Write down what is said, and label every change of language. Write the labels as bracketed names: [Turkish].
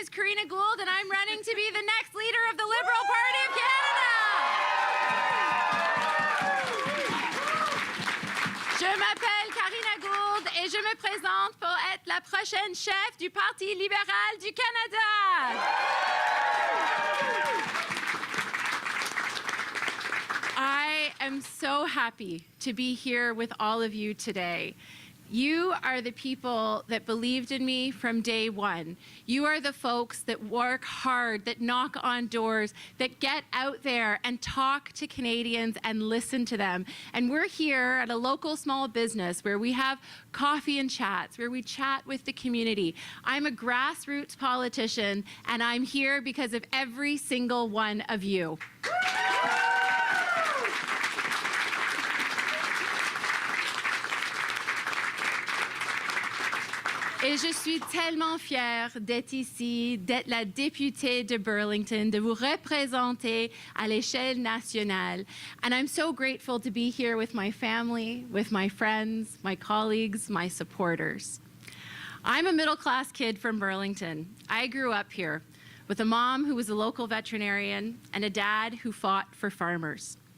[English] Karina Gould, and I'm running to be the next leader of the Liberal Party of Canada. [French] Je m'appelle Karina Gould et je me présente pour être la prochaine chef du Parti libéral du Canada. [English] I am so happy to be here with all of you today. You are the people that believed in me from day one. You are the folks that work hard, that knock on doors, that get out there and talk to Canadians and listen to them. And we're here at a local small business where we have coffee and chats, where we chat with the community. I'm a grassroots politician, and I'm here because of every single one of you. [French] Et je suis tellement fière d'être ici, d'être la députée de Burlington, de vous représenter à l'échelle nationale. [English] And I'm so grateful to be here with my family, with my friends, my colleagues, my supporters. I'm a middle-class kid from Burlington. I grew up here with a mom who was a local veterinarian and a dad who fought for farmers.